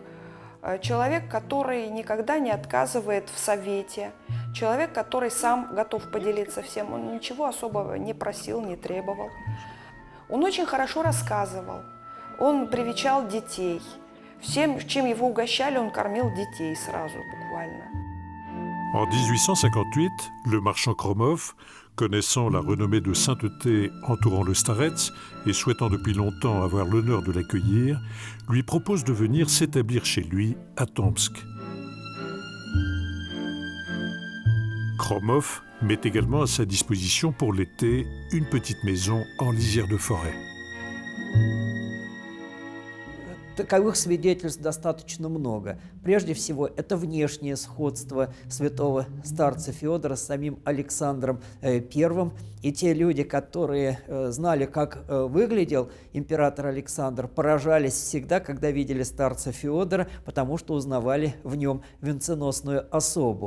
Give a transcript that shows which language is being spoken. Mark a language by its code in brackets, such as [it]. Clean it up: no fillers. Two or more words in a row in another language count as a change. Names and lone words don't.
[ru] Человек, который никогда не отказывает в совете. Человек, который сам готов поделиться всем. Он ничего особого не просил, не требовал. Он очень хорошо рассказывал. Он привечал детей. Всем, чем его угощали, он кормил детей сразу, буквально. [fr] En 1858, le marchand Kromov, connaissant la renommée de sainteté entourant le starets et souhaitant depuis longtemps avoir l'honneur de l'accueillir, lui propose de venir s'établir chez lui à Tomsk. Kromov met également à sa disposition pour l'été une petite maison en lisière de forêt. [ru] Таковых свидетельств достаточно много. Прежде всего, это внешнее сходство святого старца Феодора с самим Александром I. И те люди, которые знали, как выглядел император Александр, поражались всегда, когда видели старца Феодора, потому что узнавали в нем венценосную особу.